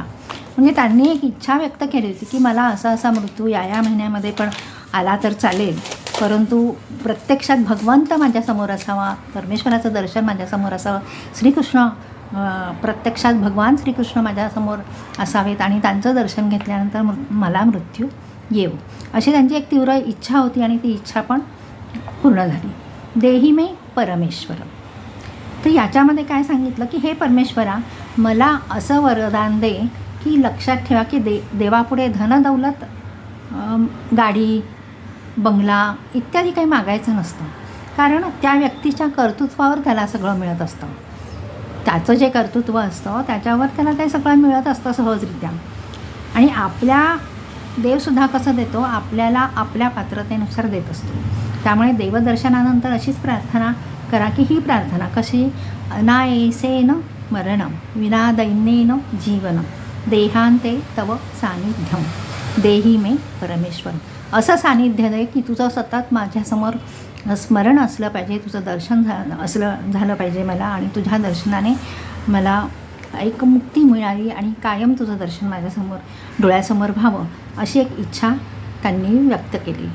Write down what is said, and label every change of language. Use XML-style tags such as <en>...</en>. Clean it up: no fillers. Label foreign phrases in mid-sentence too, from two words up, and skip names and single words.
<mr>म्हणजे त्यांनी एक इच्छा व्यक्त केली होती की मला असा महिन्यामध्ये पण आला तर चालेल, परंतु प्रत्यक्षात भगवंत माझ्यासमोर असावा, परमेश्वराचं दर्शन माझ्यासमोर असावं, श्रीकृष्ण प्रत्यक्षात भगवान श्रीकृष्ण माझ्यासमोर असावेत आणि त्यांचं दर्शन घेतल्यानंतर मला मृत्यू येऊ, अशी त्यांची एक तीव्र इच्छा होती आणि ती इच्छा पण पूर्ण झाली.</mr> <sa>देहि मे परमेश्वरम.</sa> <mr>तर याच्यामध्ये काय सांगितलं की हे परमेश्वरा, मला असं वरदान दे की लक्षात ठेवा की देवापुढे धनदौलत, गाडी, बंगला इत्यादी काही मागायचं नसतं. कारण त्या व्यक्तीच्या कर्तृत्वावर त्याला सगळं मिळत असतं. त्याचं जे कर्तृत्व असतं त्याच्यावर त्याला ते सगळं मिळत असतं सहजरित्या. आणि आपल्या देवसुद्धा कसं देतो, आपल्याला आपल्या पात्रतेनुसार देत असतो. त्यामुळे देवदर्शनानंतर अशीच प्रार्थना करा की ही प्रार्थना कशी,</mr> <sa>अनायसेन मरणं विना दैन्येन जीवनं देहांते तव सान्निध्यं देहि मे परमेश्वरम.</sa> <mr>असं सानिध्य दे की तुझं सतत माझ्यासमोर स्मरण असलं पाहिजे, तुझं दर्शन झालं पाहिजे मला, आणि तुझ्या दर्शनाने मला एक मुक्ती मिळाली आणि कायम तुझं दर्शन माझ्यासमोर डोळ्यासमोर व्हावं, अशी एक इच्छा त्यांनी व्यक्त केली.</mr>